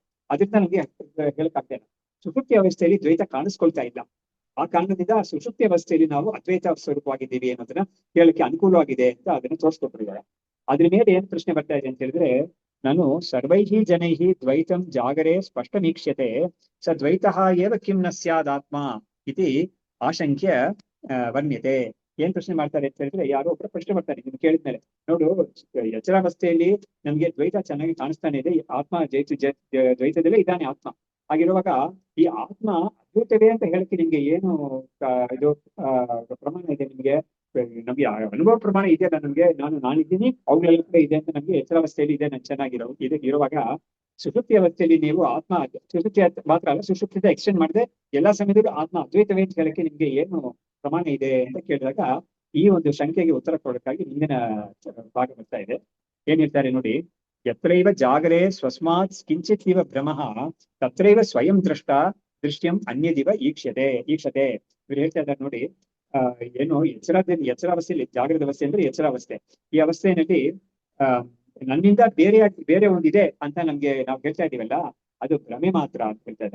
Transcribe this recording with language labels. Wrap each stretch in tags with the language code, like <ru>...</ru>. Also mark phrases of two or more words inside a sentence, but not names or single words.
<kn>ಅದರಿಂದ ನಮ್ಗೆ ಹೇಳಕ್ಕಾಗ್ತಾ ಇಲ್ಲ. ಸುಷುಪ್ತಿ ಅವಸ್ಥೆಯಲ್ಲಿ ದ್ವೈತ ಕಾಣಿಸ್ಕೊಳ್ತಾ ಇಲ್ಲ. ಆ ಕಾರಣದಿಂದ ಸುಷುಪ್ತಿ ಅವಸ್ಥೆಯಲ್ಲಿ ನಾವು ಅದ್ವೈತ ಸ್ವರೂಪವಾಗಿದ್ದೀವಿ ಅನ್ನೋದನ್ನ ಹೇಳಕ್ಕೆ ಅನುಕೂಲವಾಗಿದೆ ಅಂತ ಅದನ್ನ ತೋರಿಸ್ಕೊಟ್ಟಿದ್ದಾರೆ. ಅದ್ರ ಮೇಲೆ ಏನ್ ಪ್ರಶ್ನೆ ಬರ್ತಾ ಇದೆ ಅಂತ ಹೇಳಿದ್ರೆ, ನಾನು</kn> <sa>ಸರ್ವೈಹಿ ಜನೈಹಿ ದ್ವೈತಂ ಜಾಗರೇ ಸ್ಪಷ್ಟಮೀಕ್ಷ್ಯತೆ ಸ ದ್ವೈತಃ ಏವ ಕಿಂ ನ ಸ್ಯಾದಾತ್ಮ ಇತಿ ಆಶಂಕ್ಯ ವರ್ಣ್ಯತೆ.</sa> <kn>ಏನ್ ಪ್ರಶ್ನೆ ಮಾಡ್ತಾರೆ ಅಂತ ಹೇಳಿದ್ರೆ, ಯಾರೋ ಒಬ್ಬರು ಪ್ರಶ್ನೆ ಮಾಡ್ತಾರೆ ನಿಮ್ಗೆ ಕೇಳಿದ್ಮೇಲೆ, ನೋಡು ಎಚ್ಚರಾವಸ್ಥೆಯಲ್ಲಿ ನಮ್ಗೆ ದ್ವೈತ ಚೆನ್ನಾಗಿ ಕಾಣಿಸ್ತಾನೆ ಇದೆ, ಆತ್ಮ ದ್ವೈತದಲ್ಲೇ ಇದ್ದಾನೆ ಆತ್ಮ. ಹಾಗಿರುವಾಗ ಈ ಆತ್ಮ ಅದ್ವೈತವೇ ಅಂತ ಹೇಳಕ್ಕೆ ನಿಮ್ಗೆ ಏನು ಇದು ಪ್ರಮಾಣ ಇದೆ ನಿಮ್ಗೆ? ನಮ್ಗೆ ಅನುಭವ ಪ್ರಮಾಣ ಇದೆಯಲ್ಲ ನಮ್ಗೆ, ನಾನಿದ್ದೀನಿ ಅವುಗಳೆಲ್ಲ ಕೂಡ ಇದೆ ಅಂತ ನಮ್ಗೆ ಎಚ್ಚರಾವಸ್ಥೆಯಲ್ಲಿ ಇದೆ, ನಾನು ಚೆನ್ನಾಗಿರೋ ಇರುವಾಗ ಸುಷುಪ್ತಿ ಅವಸ್ಥೆಯಲ್ಲಿ ನೀವು ಆತ್ಮ ಸುಷುಪ್ತಿ ಮಾತ್ರ ಅಲ್ಲ, ಸುಷುಪ್ತಿಯಿಂದ ಎಕ್ಸ್ಟೆಂಡ್ ಮಾಡಿದ್ರೆ ಎಲ್ಲಾ ಸಮಯದಲ್ಲೂ ಆತ್ಮ ಅದ್ವೈತವೇ ಅಂತ ಹೇಳಕ್ಕೆ ನಿಮ್ಗೆ ಏನು ಪ್ರಮಾಣ ಇದೆ ಅಂತ ಕೇಳಿದಾಗ ಈ ಒಂದು ಶಂಕೆಗೆ ಉತ್ತರ ಕೊಡೋಕ್ಕಾಗಿ ಮುಂದಿನ ಭಾಗ ಬರ್ತಾ ಇದೆ. ಏನ್ ಹೇಳ್ತಾರೆ ನೋಡಿ,</kn> <sa>ಯತ್ರೈವ ಜಾಗರೇ ಸ್ವಸ್ಮಾತ್ ಕಿಂಚಿತ್ ಇವ ಭ್ರಮಃ ತತ್ರೈವ ಸ್ವಯಂ ದೃಷ್ಟ್ಯಂ ಅನ್ಯದಿವ ಈಕ್ಷತೆ.</sa> <kn>ಇವ್ರು ಹೇಳ್ತಾ ಇದ್ದಾರೆ ನೋಡಿ, ಏನು ಎಚ್ಚರಾವಸ್ಥೆಯಲ್ಲಿ, ಜಾಗೃತ ಅವಸ್ಥೆ ಅಂದ್ರೆ ಎಚ್ಚರಾವಸ್ಥೆ, ಈ ಅವಸ್ಥೆಯಲ್ಲಿ ನನ್ನಿಂದ ಬೇರೆ ಒಂದಿದೆ ಅಂತ ನಾವು ಹೇಳ್ತಾ ಇದೀವಲ್ಲ, ಅದು ಭ್ರಮೆ ಮಾತ್ರ ಅಂತ ಹೇಳ್ತಾ ಇದ್ದಾರೆ.</kn>